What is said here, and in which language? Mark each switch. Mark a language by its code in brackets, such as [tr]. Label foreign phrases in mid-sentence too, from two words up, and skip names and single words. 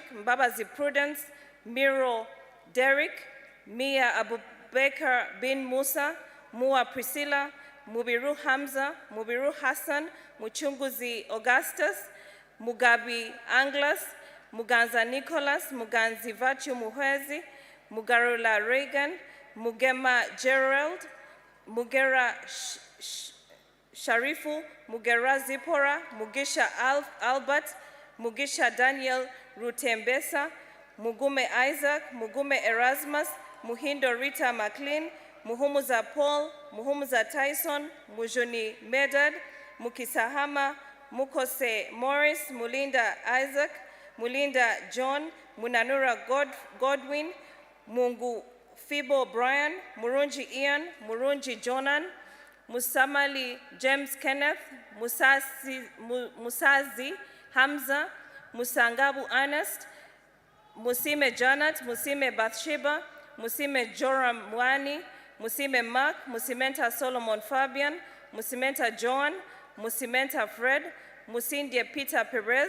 [en] Mbabazi Prudence, Miro Derek, Mia Abubakar bin Musa, Mua Priscilla, Mubiru Hamza, Mubiru Hassan, Muchunguzi Augustus, Mugabi Anglas, Muganza Nicholas, Muganzi Vachu Muhwezi, Mugarula Reagan, Mugema Gerald, Mugera Sharifu, Mugera Zipora, Mugisha Albert, Mugisha Daniel Rutembesa, Mugume Isaac, Mugume Erasmus, Muhindo Rita McLean, Muhumuza Paul, Muhumuza Tyson, Mujuni Medad, Mukisahama, Mukose Morris, Mulinda Isaac, Mulinda John, Munanura Godwin, Mungu Fibo Brian, Murunji Ian, Murunji Jonan, Musamali James Kenneth, Musazi Hamza, Musangabu Ernest, Musime Janet, Musime Bathsheba, Musime Joram Mwani, Musime Mark, Musimenta Solomon Fabian, Musimenta Joan, Musimenta Fred, Musindie Peter Perez,